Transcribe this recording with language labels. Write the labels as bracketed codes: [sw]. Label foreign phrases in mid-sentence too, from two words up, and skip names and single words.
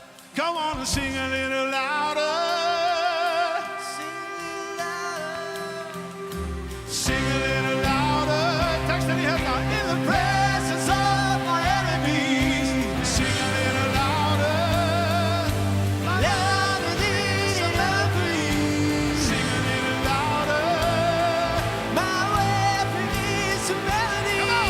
[en] Come on and sing a little louder. Sing a little louder. [is] Texten í hérna. [en] In the presence of my enemies. Sing a little louder. Louder than a melody. Sing a little louder. My weapon is a melody. Come on.